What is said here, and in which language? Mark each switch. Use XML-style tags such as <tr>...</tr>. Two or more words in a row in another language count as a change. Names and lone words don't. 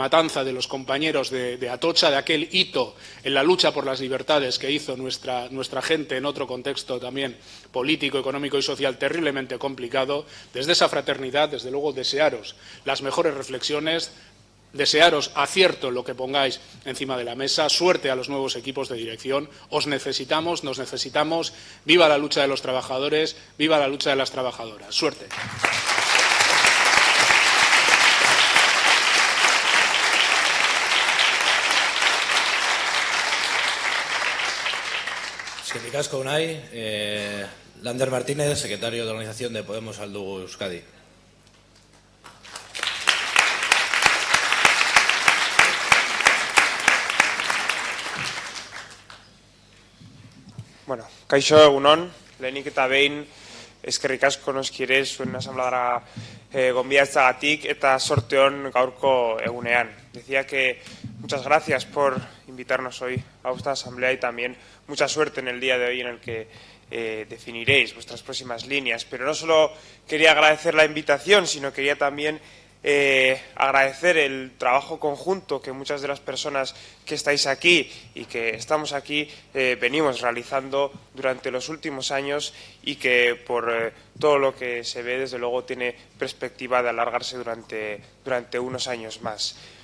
<es>matanza de los compañeros de Atocha, de aquel hito en la lucha por las libertades que hizo nuestra gente en otro contexto también político, económico y social terriblemente complicado, desde esa fraternidad, desde luego, desearos las mejores reflexiones, desearos acierto en lo que pongáis encima de la mesa, suerte a los nuevos equipos de dirección, os necesitamos, nos necesitamos, viva la lucha de los trabajadores, viva la lucha de las trabajadoras. Suerte.</es> <eu>Eskerrik asko, Unai.</eu> <es>Lander Martínez, secretario de organización de Podemos Aldugu Euskadi.</es> <eu>Bueno, kaixo egunon, lehenik eta behin eskerrik asko noskire zuen asambladara gonbidatzagatik eta sorte on gaurko egunean.</eu> <es>Decía que muchas gracias por invitarnos hoy a esta asamblea y también mucha suerte en el día de hoy en el que definiréis vuestras próximas líneas. Pero no solo quería agradecer la invitación, sino quería también agradecer el trabajo conjunto que muchas de las personas que estáis aquí y que estamos aquí venimos realizando durante los últimos años y que por todo lo que se ve desde luego tiene perspectiva de alargarse durante unos años más.</es>